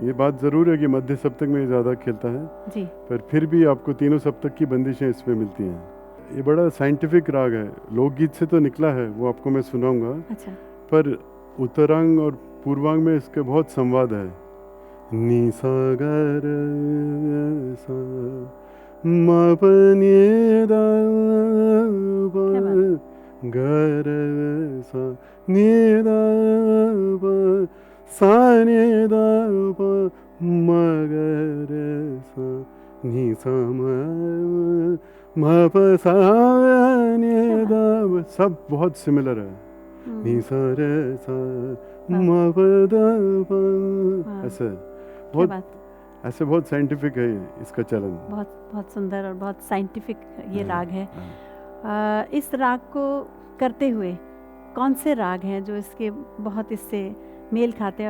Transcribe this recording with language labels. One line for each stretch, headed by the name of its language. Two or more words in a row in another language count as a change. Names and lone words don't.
Hindi: ये बात ज़रूर है कि मध्य सप्तक में ज़्यादा खिलता है जी। पर फिर भी आपको तीनों सप्तक की बंदिशें इसमें मिलती हैं। ये बड़ा साइंटिफिक राग है, लोकगीत से तो निकला है, वो आपको मैं सुनाऊंगा। अच्छा। पर उत्तरांग और पूर्वांग में इसके बहुत संवाद है। नी सा ग रे सा म प नि द प ग रे सा नि द प सा नि द प म ग रे सा नि सा म प सा नि द प। सब बहुत सिमिलर है। नि सा रे सा म प द प ऐसे बहुत ऐसे बहुत साइंटिफिक है इसका चलन। बहुत बहुत सुंदर और बहुत साइंटिफिक ये राग है। इस राग को करते हुए कौन से राग हैं जो इसके बहुत इससे मेल खाते हैं?